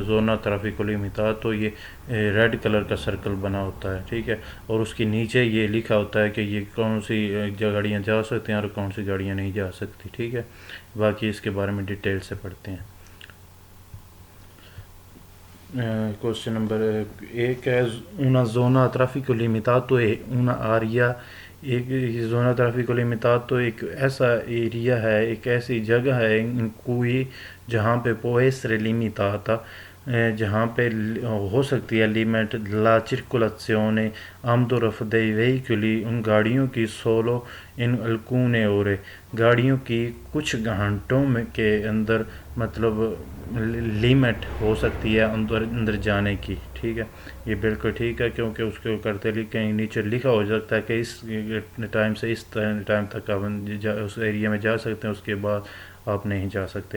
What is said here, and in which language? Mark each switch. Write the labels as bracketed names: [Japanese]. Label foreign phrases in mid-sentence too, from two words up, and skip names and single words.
[Italian] zona traffico limitato [Urdu] یہ ریڈ کلر کا سرکل بنا ہوتا ہے, ٹھیک ہے, اور اس کے نیچے یہ لکھا ہوتا ہے کہ یہ کون سی گاڑیاں جا سکتی ہیں اور کون سی گاڑیاں نہیں جا سکتی, ٹھیک ہے. باقی اس کے بارے میں ڈیٹیل سے پڑھتے ہیں. کوشچن نمبر 1 ہے [Italian] una zona a traffico limitato è una area. [Urdu] ایک [Italian] zona traffico limitato [Urdu] ایک ایسا ایریا ہے, ایک ایسی جگہ ہے ان کوئی جہاں پہ [Italian] può essere limitata [Urdu] جہاں پہ ہو سکتی ہے لیمٹ [Italian] la circolazione [Urdu] آمد و رفت [Italian] dei veicoli [Urdu] ان گاڑیوں کی [Italian] solo in alcune ore [Urdu] گاڑیوں کی کچھ گھنٹوں میں کے اندر, مطلب لیمٹ ہو سکتی ہے اندر جانے کی, ٹھیک ہے. یہ بالکل ٹھیک ہے کیونکہ اس کو کرتے کہیں نیچے لکھا ہو سکتا ہے کہ اس ٹائم سے اس ٹائم تک آپ اس ایریا میں جا سکتے ہیں, اس کے بعد آپ نہیں جا سکتے.